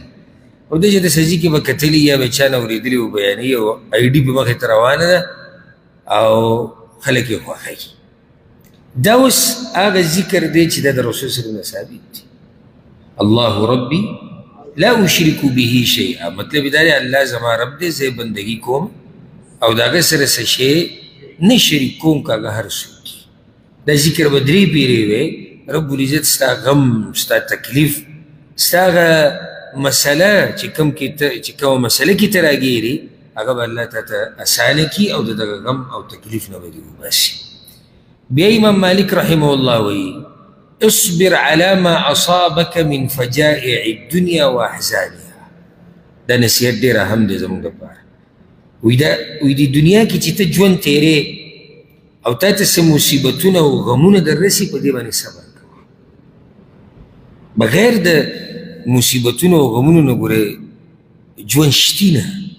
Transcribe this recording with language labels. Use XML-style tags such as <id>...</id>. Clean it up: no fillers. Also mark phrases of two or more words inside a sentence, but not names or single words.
<ps>او دې چې د سجي کې به کتلي یا به چا نه اورېدلي و بیانوي او آی ډي په مخې ته روانه ده او خلک یې خوښوي. دا اوس هغه ذکر دی چې دا د رسول</ps> <ar>صلی الله علیه وسلم</ar> <ps>ثابت دی.</ps> <ar>الله ربي لا أشرك به شيئا،</ar> <ps>مطلب دا دی الله زما رب دی، زه بندگی کوم او د هغه سره څه شی نه شریک کوم که هغه هر څوک. دا ذکر به درې پیرې وی رب العزت ستا غم، ستا تکلیف، ستا هغه مسله چې کومه مسله کې ته راګیري هغه به الله تا ته اسانه کي او د دغه غم او تکلیف نه به دې وباسي. بیا امام مالک</ps> <ar>رحمه الله</ar> <ps>وی</ps> <ar>اصبر على ما أصابك من فجائع الدنيا وأحزانها.</ar> <ps>دا نصیحت ډېر اهم دی زموږ لپاره. وی د دنیا کې چې ته ژوند تیرې او تا ته څه مصیبتونه او غمونه در رسي په دې باندې صبر کوه. بغیر د مصیبتونو او غمونو نه ګوره ژوند شتي نه.</ps>